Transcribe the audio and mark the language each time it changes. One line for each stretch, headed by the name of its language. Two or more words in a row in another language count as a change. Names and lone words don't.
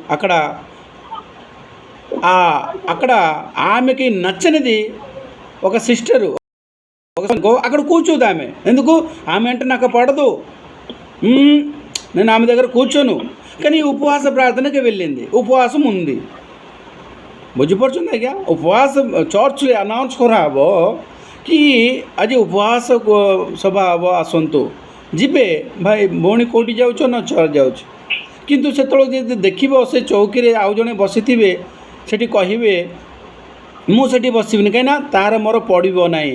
Telugu: అక్కడ ఆమెకి నచ్చనిది ఒక సిస్టరు అక్కడ కూర్చోదు. ఆమె ఎందుకు, ఆమె అంటే నాకు పడదు, నేను ఆమె దగ్గర కూర్చోను, కానీ ఉపవాస ప్రార్థనకి వెళ్ళింది, ఉపవాసం ఉంది.
Odia: ବୁଝିପାରୁଛନ୍ତି ଆଜ୍ଞା? ଉପବାସ ଚର୍ଚ୍ଚରେ ଆନାଉନ୍ସ କରାହେବ କି ଆଜି ଉପବାସ ସଭା ହେବ, ଆସନ୍ତୁ, ଯିବେ ଭାଇ ଭଉଣୀ କେଉଁଠି ଯାଉଛ ନା ଚର୍ଚ୍ଚ ଯାଉଛି। କିନ୍ତୁ ସେତେବେଳେ ଯଦି ଦେଖିବ ସେ ଚୌକିରେ ଆଉ ଜଣେ ବସିଥିବେ, ସେଠି କହିବେ ମୁଁ ସେଠି ବସିବିନି, କାହିଁକିନା ତାର ମୋର ପଡ଼ିବ ନାହିଁ।